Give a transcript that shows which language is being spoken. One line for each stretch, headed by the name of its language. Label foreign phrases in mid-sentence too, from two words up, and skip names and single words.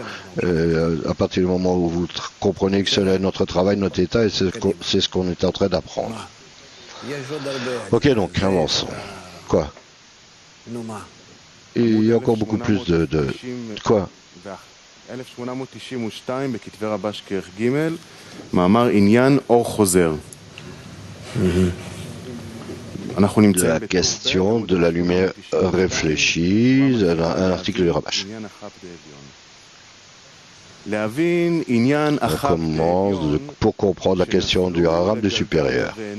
French: À partir du moment où vous comprenez que cela est notre travail, notre état, et c'est ce qu'on est en train d'apprendre. Ok, donc, avançons. Quoi? Il y a encore beaucoup plus de quoi?
Hebrew: 1892 בכתבי רבש כרך ג' מאמר עניין אור חוזר.
French: La question de la lumière réfléchie, un article de Rabash. On commence pour comprendre la question du arabe du supérieur.